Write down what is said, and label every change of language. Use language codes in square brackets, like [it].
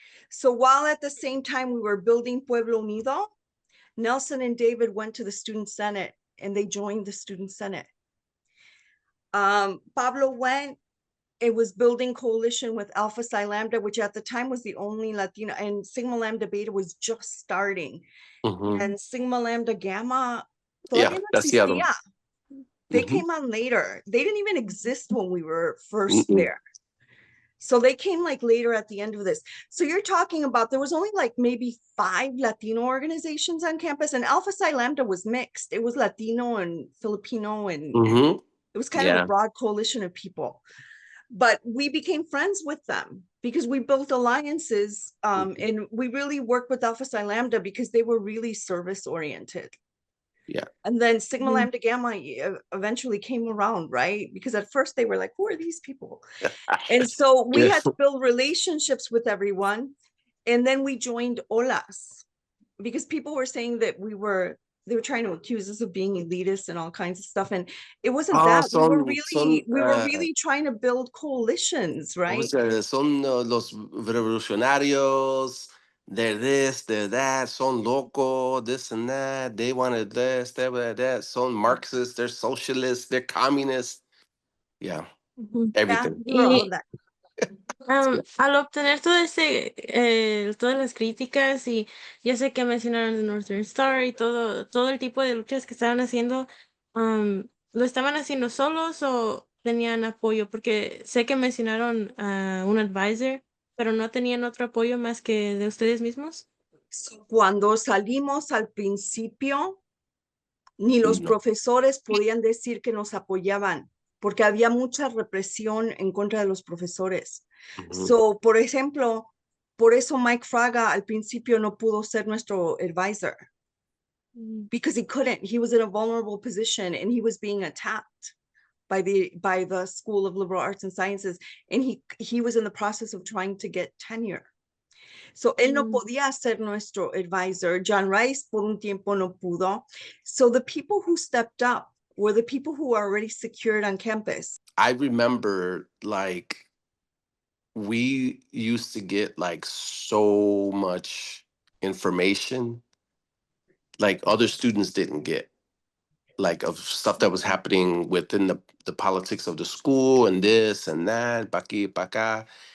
[en] So while at the same time we were building Pueblo Unido, Nelson and David went to the Student Senate and they joined the Student Senate. Pablo went, it was building coalition with Alpha Psi Lambda, which at the time was the only Latino, and Sigma Lambda Beta was just starting. [es] And Sigma Lambda Gamma todavía no [en] that's the other one. [es] existía. [en] They came on later. They didn't even exist when we were first there. So they came like later at the end of this. So you're talking about, there was only like maybe 5 Latino organizations on campus, and Alpha Psi Lambda was mixed. It was Latino and Filipino, and it was kind of a broad coalition of people. But we became friends with them because we built alliances, and we really worked with Alpha Psi Lambda because they were really service oriented. Yeah. And then Sigma Lambda Gamma eventually came around, right? Because at first they were like, "Who are these people?" And so we had to build relationships with everyone. And then we joined OLAS because people were saying that they were trying to accuse us of being elitist and all kinds of stuff. And it wasn't that. We were really trying to build coalitions, right? [es] Son los revolucionarios. [en] They're this, they're that, [es] son loco, [en] this and that. They wanted this, that. Son Marxists, they're socialists, they're communists. Yeah, everything. We were all of that. [es] Al obtener todas las críticas, y ya sé que mencionaron de Northern Star y todo el tipo de luchas que estaban haciendo, ¿lo estaban haciendo solos o tenían apoyo? Porque sé que mencionaron a un advisor, pero ¿no tenían otro apoyo más que de ustedes mismos? Cuando salimos al principio, ni los profesores podían decir que nos apoyaban, porque había mucha represión en contra de los profesores. So, por ejemplo, por eso Mike Fraga al principio no pudo ser nuestro advisor, [en] because he couldn't. He was in a vulnerable position and he was being attacked by the School of Liberal Arts and Sciences, and he was in the process of trying to get tenure. [es] So él no podía ser nuestro advisor. John Rice por un tiempo no pudo. [en] So the people who stepped up were the people who are already secured on campus. I remember, like, we used to get like so much information like other students didn't get, like of stuff that was happening within the politics of the school and this and that, [es] pa' aquí, pa' acá.